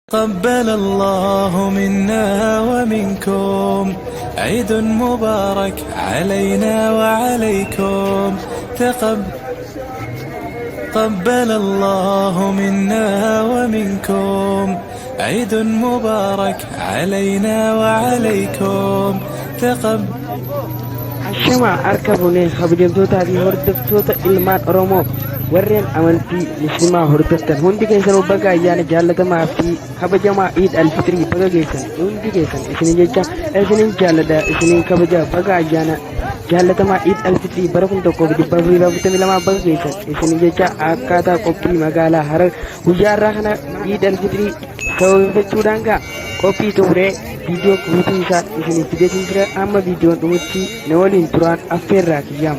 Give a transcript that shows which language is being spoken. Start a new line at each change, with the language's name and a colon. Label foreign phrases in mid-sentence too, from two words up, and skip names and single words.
Arabic: قبل الله منا ومنكم عيد مبارك علينا وعليكم تقبل الله منا ومنكم عيد مبارك علينا وعليكم
Oromo: Ashama arkabune habdemtoota fi hordoftoota ilmaan Oromoo warreen amantii musliimaa hordoftan hundi keessan baga ayyaana jaallatamaa fi kabajamaa Eid al-Fitrii baga geessan hundi keessan isinin jecha isinin jaalladha isinin kabaja baga ayyaana jaallatamaa Eid al-Fitrii bara 1442 baga geessan isinin jecha akkaataa qophii magaalaa Harar guyyaa irraa kana Eid al-Fitrii sababeeffachuudhaan qophii xumuree video guutuu isaa isiniif fideetiin jira amma viidiyoon dhumutti na waliin turaan affeerraa kiyyaama.